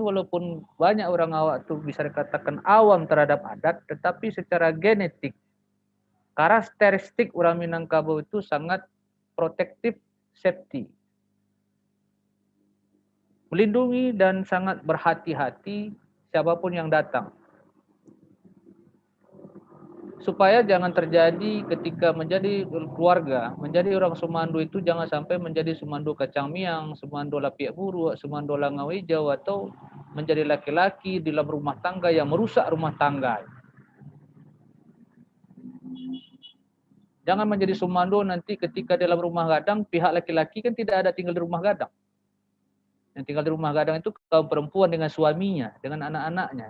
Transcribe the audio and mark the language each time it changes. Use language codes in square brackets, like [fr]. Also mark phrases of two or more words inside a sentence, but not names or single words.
[id] Walaupun banyak [min] orang awak tu [id] bisa dikatakan awam terhadap adat, tetapi secara genetik, karakteristik orang Minangkabau itu sangat protektif, safety, melindungi dan sangat berhati-hati siapapun yang datang. Supaya jangan terjadi ketika menjadi keluarga, menjadi orang sumando itu jangan sampai menjadi [min] sumando kacang miang, sumando lapiak buruk, sumando langau hijau, [id] atau menjadi laki-laki di dalam rumah tangga yang merusak rumah tangga. Jangan menjadi sumando nanti ketika dalam rumah gadang, pihak laki-laki kan tidak ada tinggal di rumah gadang. Yang tinggal di rumah gadang itu kaum perempuan dengan suaminya, dengan anak-anaknya.